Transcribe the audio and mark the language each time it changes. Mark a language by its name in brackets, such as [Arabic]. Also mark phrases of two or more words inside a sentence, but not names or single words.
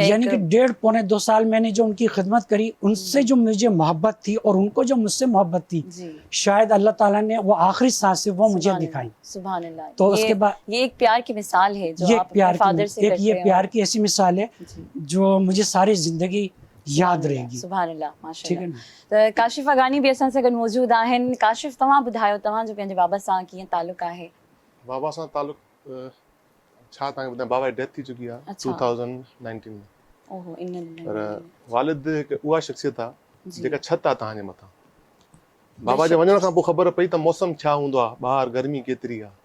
[Urdu] یعنی کہ 1.5-2 سال میں نے جو ان کی خدمت کری, ان سے جو مجھے محبت تھی اور ان کو جو مجھ سے محبت تھی, شاید اللہ تعالیٰ نے وہ آخری سانس سے وہ مجھے دکھائی. سبحان اللہ. تو اس کے بعد یہ ایک پیار کی مثال ہے جو آپ اپنے فادر سے کرتے ہیں. یہ پیار کی ایسی مثال ہے جو مجھے ساری زندگی یاد رہے گی. سبحان اللہ, ماشاء اللہ. تو کاشف اغانی بھی [Sindhi] असां सां गॾु मौजूद आहिनि. काशिफ, तव्हां ॿुधायो, तव्हां जो पंहिंजे बाबा सां कीअं तालुक़ आहे? बाबा सां तालुक़ छा तव्हांखे ॿुधायां, बाबा जी डेथ थी चुकी आहे 2019 में. ओहो, इन पर वालिद हिकु उहा शख़्सियत आहे जेका छत आहे तव्हांजे मथां. बाबा जे वञण खां पोइ ख़बर पई त मौसम छा हूंदो आहे, ॿाहिरि गर्मी केतिरी आहे.